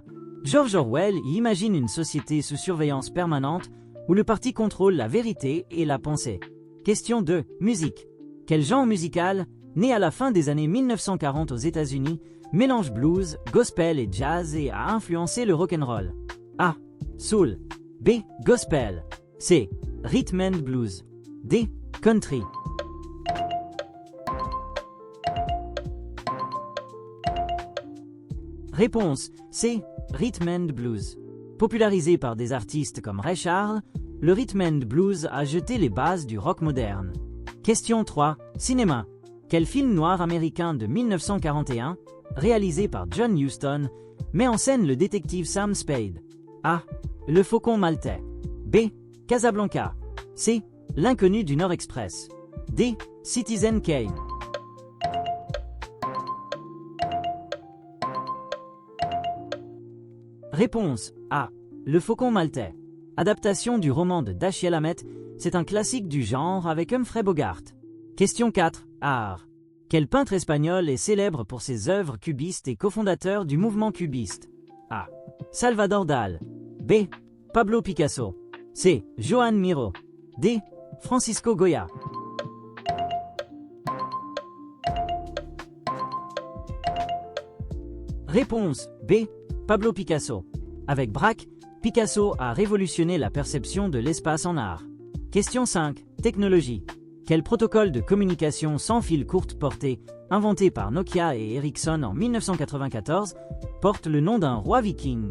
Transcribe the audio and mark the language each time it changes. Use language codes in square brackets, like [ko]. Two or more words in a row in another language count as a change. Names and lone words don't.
[fr] George Orwell y imagine une société sous surveillance permanente où le parti contrôle la vérité et la pensée. Question 2. Musique. Quel genre musical, né à la fin des années 1940 aux États-Unis, mélange blues, gospel et jazz et a influencé le rock'n'roll? A. Soul. B. Gospel. C. [en] Rhythm and blues. [fr] D. Country. Réponse C. [en] Rhythm and blues. [fr] Popularisé par des artistes comme Ray Charles, le [en] rhythm and blues [fr] a jeté les bases du rock moderne. Question 3. Cinéma. Quel film noir américain de 1941, réalisé par John Huston, met en scène le détective Sam Spade? A. Le Faucon maltais. B. Casablanca. C. L'inconnu du Nord Express. D. Citizen Kane. Réponse A. Le Faucon maltais. Adaptation du roman de Dashiell Hammett, c'est un classique du genre avec Humphrey Bogart. Question 4. Art. Quel peintre espagnol est célèbre pour ses œuvres cubistes et cofondateur du mouvement cubiste? A. Salvador Dalí. B. Pablo Picasso. C. Joan Miró. D. Francisco Goya. Réponse B. Pablo Picasso. Avec Braque, Picasso a révolutionné la perception de l'espace en art. Question 5. Technologie. Quel protocole de communication sans fil courte portée, inventé par Nokia et Ericsson en 1994, porte le nom d'un roi viking?